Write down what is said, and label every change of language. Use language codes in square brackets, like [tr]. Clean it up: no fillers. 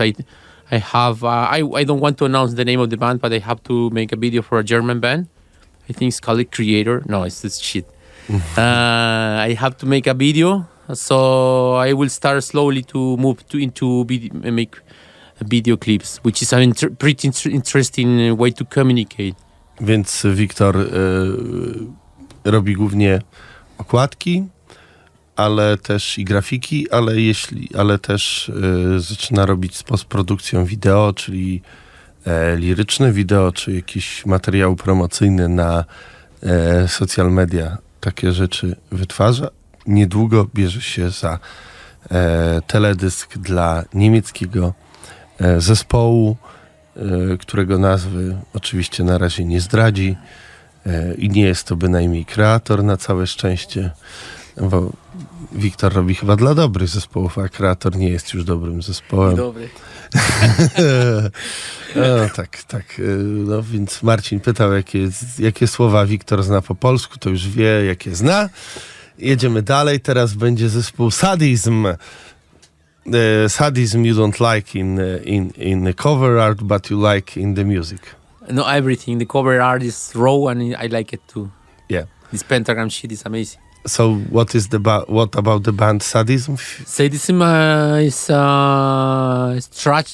[en] I don't want to announce the name of the band, but I have to make a video for a German band. I think it's called Creator. No, it's this shit. I have to make a video, so I will start slowly to move into make video clips, which is a pretty interesting way to communicate. [pl] Więc Wiktor robi głównie okładki, ale też i grafiki, ale też zaczyna robić z postprodukcją wideo, czyli liryczne wideo, czy jakiś materiał promocyjny social media takie rzeczy wytwarza. Niedługo bierze się za teledysk dla niemieckiego zespołu, którego nazwy oczywiście na razie nie zdradzi i nie jest to bynajmniej kreator na całe szczęście, bo Wiktor robi chyba dla dobrych zespołów, a kreator nie jest już dobrym zespołem. Dobry. No, tak. No, więc Marcin pytał, jakie słowa Wiktor zna po polsku, to już wie, jakie zna. Jedziemy dalej, teraz będzie zespół Sadism. [en] Sadism you don't like in the cover art, but you like in the music. No, everything. The cover art is raw and I like it too. Yeah. This pentagram shit is amazing. So what about the band Sadism? Sadism is trash.